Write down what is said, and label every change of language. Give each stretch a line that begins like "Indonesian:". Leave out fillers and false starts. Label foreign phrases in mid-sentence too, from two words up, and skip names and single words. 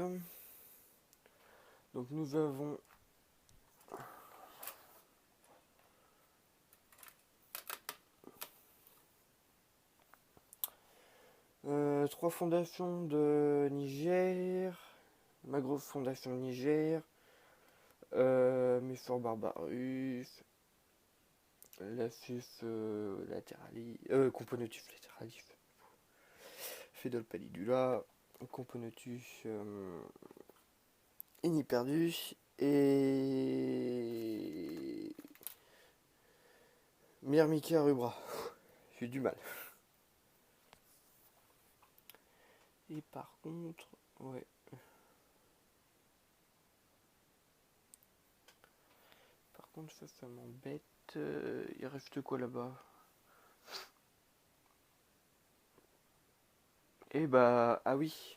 French: Donc nous avons trois fondations de Niger, ma grosse fondation de Niger, Messor Barbarus, Lacus lateralis, Componotus lateralis, Fedol pallidula, Componotus iniperdus et Myrmica rubra. J'ai du mal. Et par contre, ouais. Par contre, ça m'embête. Il reste quoi là-bas? Eh bah, ah oui.